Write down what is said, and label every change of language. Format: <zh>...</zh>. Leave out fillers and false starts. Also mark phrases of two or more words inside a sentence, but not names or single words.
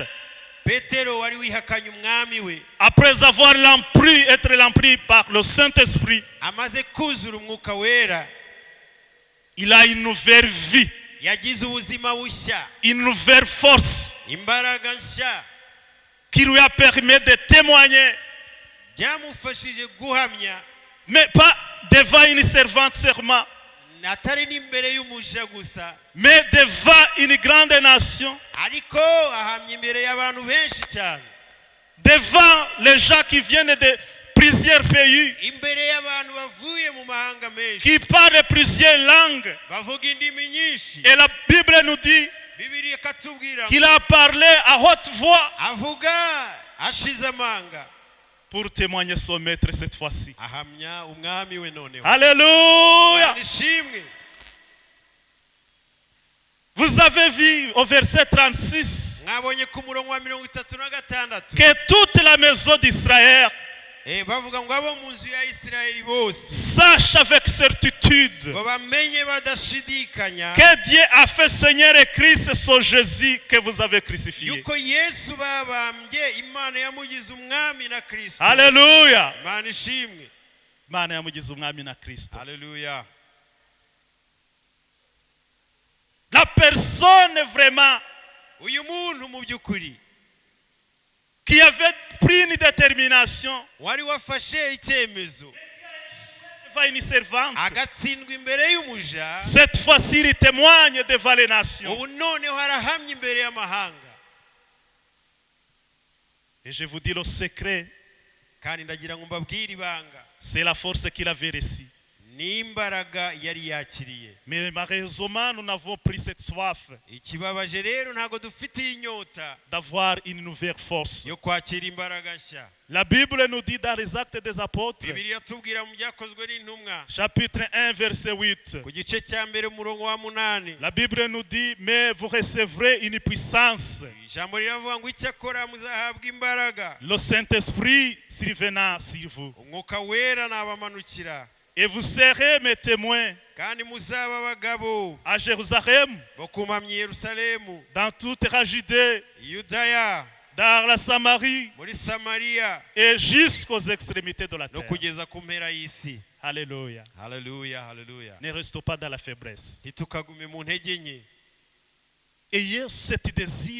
<rw>Petero wari wihakanye umwami we</rw> <fr>après avoir être l'empris par le Saint-Esprit,</fr> <rw>amaze kuzura umwuka wera</rw> <fr>il a une nouvelle vie,</fr> <rw>yagize ubuzima bushya,</rw> <fr>une nouvelle force</fr> <rw>imbaraga nshya</rw> <fr>qui lui a permis de témoigner,</fr> <rw>byamufashije guhamya,</rw> <fr>mais pas devant une servante seulement,</fr> <rw>atari n'imbere y'umuja gusa,</rw> <fr>mais devant une grande nation,</fr> <rw>ariko ahamya imbere y'abantu benshi cyane,</rw> <fr>devant les gens qui viennent de plusieurs pays,</fr> <rw>imbere y'abantu bavuye mu mahanga menshi,</rw> <fr>qui parlent plusieurs langues.</fr> <rw>bavuga indimi nyinshi.</rw> <fr>Et la Bible nous dit</fr> <rw>Bibiliya ikatubwira</rw> <fr>qu'il a parlé à haute voix</fr> <rw>avuga ashize amanga,</rw> <fr>pour témoigner son maître cette fois-ci.</fr> <rw>ahamya umwami we noneho.</rw> <fr>Alléluia.</fr> <rw>Nishimwe.</rw> <fr>Vous avez vu au verset 36</fr> <rw>Mwabonye ku murongo wa 36</rw> <fr>que toute la maison d'Israël</fr> <rw>bavuga ngo abo mu nzu ya Isirayeli bose</rw> <fr>sache avec certitude</fr> <rw>ngo bamenye badashidikanya</rw> <fr>que Dieu a fait Seigneur et Christ son Jésus que vous avez crucifié.</fr> <rw>yuko Yesu babambye, Imana yamugize umwami na Kristo.</rw> <fr>Alléluia.</fr> <rw>Imana ishimwe. Imana yamugize umwami na Kristo. Haleluya.</rw> <fr>La personne vraiment</fr> <rw>Uyu muntu mu by'ukuri</rw> <fr>qui avait pris une détermination</fr> <rw>wari wafashe icyemezo</rw> <fr>devant une servante,</fr> <rw>agatsindwa imbere y'umuja,</rw> <fr>cette fois-ci il témoigne devant les nations.</fr> <rw>ubu noneho harahamya imbere y'amahanga.</rw> <fr>Et je vous dis le secret,</fr> <rw>Kandi ndagira ngo mbabwire ibanga,</rw> <fr>c'est la force qu'il avait reçue.</fr> <rw>n'imbaraga yari yakiriye.</rw> <fr>Mais malheureusement, nous n'avons pris cette soif</fr> <rw>Ikibabaje rero ntago dufite inyota</rw> <fr>d'avoir une nouvelle force.</fr> <rw>yo kwakira imbaraga nshya.</rw> <fr>La Bible nous dit dans les Actes des Apôtres,</fr> <rw>Bibiliya tubwira mu byakozwe n'intumwa</rw> <fr>chapitre 1, verset 8.</fr> <rw>ku gice cya mbere umurongo wa 8,</rw> <fr>La Bible nous dit, mais vous recevrez une puissance.</fr> <rw>ijambo riravuga ngo icyakora muzahabwa imbaraga,</rw> <fr>Le Saint-Esprit survenant sur vous.</fr> <rw>umwuka wera nabamanukira,</rw> <fr>Et vous serez mes témoins</fr> <rw>kandi muzaba abagabo</rw> <fr>à Jérusalem,</fr> <rw>bo kumamya Yerusalemu,</rw> <fr>dans toute la Judée,</fr> <rw>Yudaya,</rw> <fr>dans la Samarie</fr> <rw>muri Samariya</rw> <fr>et jusqu'aux extrémités de la</fr> <rw>no</rw> <fr>terre.</fr> <rw>kugeza ku mpera y'isi.</rw> <fr>Alléluia.</fr> <rw>Haleluya, haleluya.</rw> <fr>Ne restons pas dans la faiblesse.</fr> <rw>Ntitukagume mu ntege nke,</rw> <fr>Ayez cette désir,</fr>